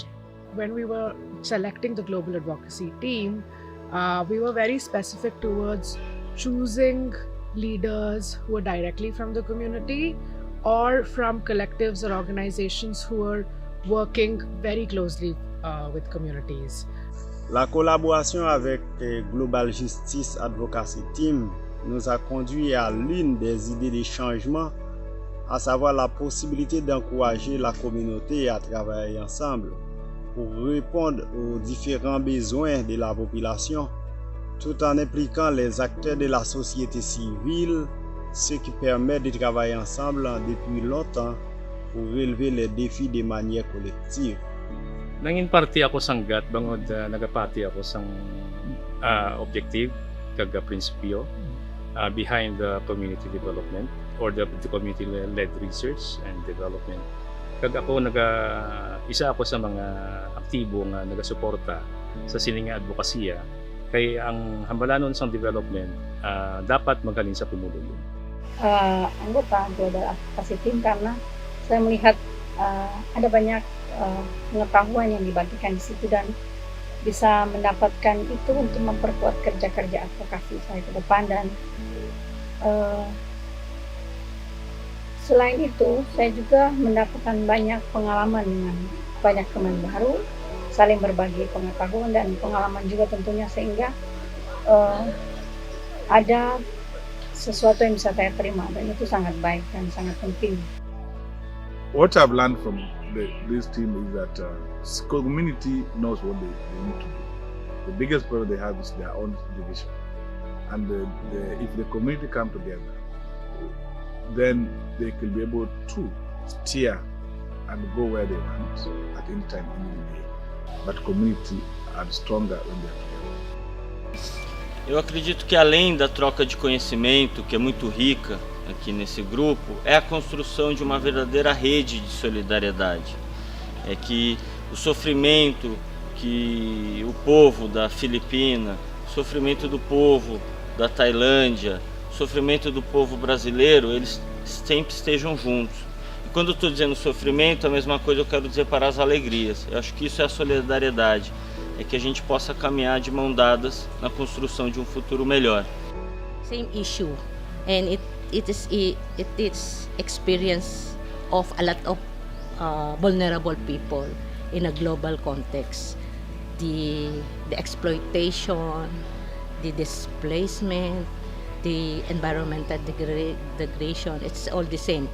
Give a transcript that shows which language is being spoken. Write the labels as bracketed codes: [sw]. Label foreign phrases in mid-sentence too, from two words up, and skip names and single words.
[en] When we were selecting the Global Advocacy Team, we were very specific towards choosing leaders who are directly from the community or from collectives or organizations who are working very closely with communities. [fr] La collaboration avec Global Justice Advocacy Team nous a conduit à l'une des idées de changement, à savoir la possibilité d'encourager la communauté à travailler ensemble pour répondre aux différents besoins de la population, tout en impliquant les acteurs de la société civile, ce qui permet de travailler ensemble depuis longtemps pour relever les défis de manière collective. [hil] Nangin party ako sanggat bangod nagapati ako sang objective kaga prinsipyo [en] behind the community development. or the community-led research and development. [hil] Kag ako isa ako sa mga aktibo nga nagasuporta sa sininga advokasya kay ang hambalanon sang development dapat magaling sa pumulong. [id] Anggota Global Advocacy Team karena saya melihat ada banyak pengetahuan yang dibagikan di situ dan bisa mendapatkan itu untuk memperkuat kerja-kerja advokasi saya ke depan dan selain itu, saya juga mendapatkan banyak pengalaman dengan banyak teman baru, saling berbagi pengetahuan dan pengalaman juga tentunya sehingga ada sesuatu yang bisa saya terima dan itu sangat baik dan sangat penting. [en] What I've learned from this team is that community knows what they need to do. The biggest problem they have is their own division, and if the community come together, then they could be able to steer and go where they want at any time, any day. But community are stronger when they are together. [pt] Eu acredito que além da troca de conhecimento, que é muito rica aqui nesse grupo, é a construção de uma verdadeira rede de solidariedade. É que o sofrimento que o povo da Filipina, o sofrimento do povo da Tailândia, sofrimento do povo brasileiro, eles sempre estejam juntos. E quando eu estou dizendo sofrimento, a mesma coisa eu quero dizer para as alegrias. Eu acho que isso é a solidariedade, é que a gente possa caminhar de mão dadas na construção de um futuro melhor. [en] Same issue, and it is experience of a lot of vulnerable people in a global context. The exploitation, the displacement, the environmental degradation, it's all the same.